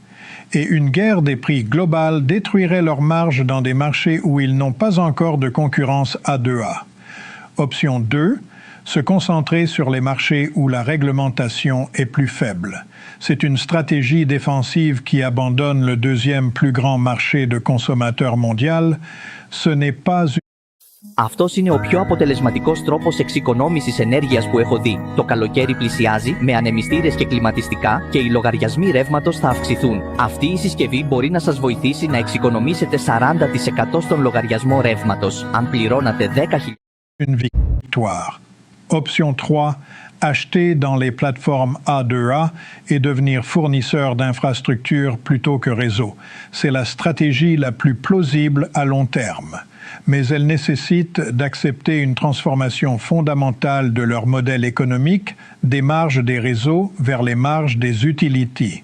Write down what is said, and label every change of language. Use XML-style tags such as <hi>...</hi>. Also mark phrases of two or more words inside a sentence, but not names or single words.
<fr>Et une guerre des prix globale détruirait leurs marges dans des marchés où ils n'ont pas encore de concurrence A2A. Option 2, se concentrer sur les marchés où la réglementation est plus faible. C'est une stratégie défensive qui abandonne le deuxième plus grand marché de consommateurs mondial. Ce n'est pas une...</fr> <el>Αυτός είναι ο πιο αποτελεσματικός τρόπος εξοικονόμησης ενέργειας που έχω δει. Το καλοκαίρι πλησιάζει, με ανεμιστήρες και κλιματιστικά και οι λογαριασμοί ρεύματος θα αυξηθούν. Αυτή η συσκευή μπορεί να σας βοηθήσει να εξοικονομήσετε 40% στον λογαριασμό ρεύματος. Αν πληρώνατε 10.000...</el> <fr>Une victoire. Option 3, acheter dans les plateformes A2A et devenir fournisseur d'infrastructures plutôt que réseau. C'est la stratégie la plus plausible à long terme. Mais elle nécessite d'accepter une transformation fondamentale de leur modèle économique, des marges des réseaux vers les marges des utilities.</fr>